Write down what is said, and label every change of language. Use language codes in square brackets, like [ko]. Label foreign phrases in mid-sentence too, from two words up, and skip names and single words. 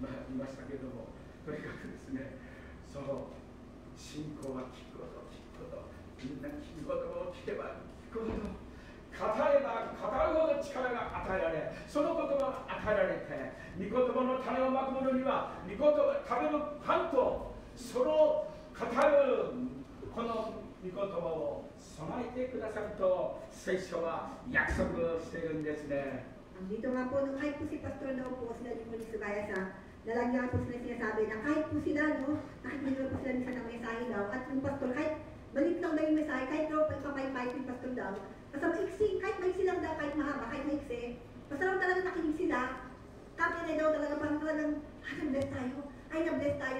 [ja] ましたけれども、とにかくですね、その信仰は聞くほど聞くほど、みんな聞く言葉を聞けば聞くほど、語れば語るほど力が与えられ、その言葉が与えられて、御言葉の種をまく者には御言葉食べるパンと、その語るこの御言葉を備えてくださると聖書は約束しているんですね。 [tl] Dito nga po, kahit po si Pastor daw po, sila din po ni Sugaya sa, nalagyan po sila sinasabi na kahit po sila, no, nakikinig po sila minsan ng mensahe daw, at yung Pastor, kahit balik lang daw yung mensahe, kahit daw papaypay yung Pastor daw, basta maiksi, kahit maiksi lang daw, kahit mahaba, kahit maiksi, basta lang talaga nakinig sila, kapit na daw talaga, parang talagang, na-bless tayo, na-bless tayo.